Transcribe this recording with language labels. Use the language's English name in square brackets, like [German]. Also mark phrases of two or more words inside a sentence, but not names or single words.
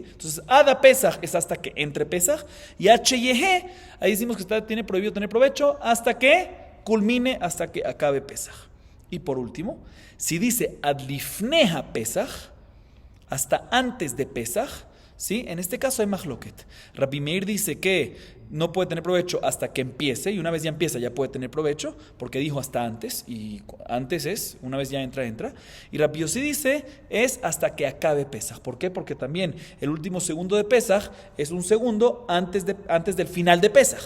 [Spanish] Entonces, Ada Pesach es hasta que entre Pesach, y H-Yehe, ahí decimos que tiene prohibido tener provecho hasta que culmine, hasta que acabe Pesach. Y por último, si dice [Hebrew] עד לפני הפסח, [Spanish] hasta antes de Pesach, ¿Sí? En este caso hay mahloket. Rabbi Meir dice que no puede tener provecho hasta que empiece, y una vez ya empieza ya puede tener provecho, porque dijo hasta antes, y antes es, una vez ya entra. Y Rabbi Yossi dice es hasta que acabe Pesaj. ¿Por qué? Porque también el último segundo de Pesaj es un segundo antes del final de Pesaj.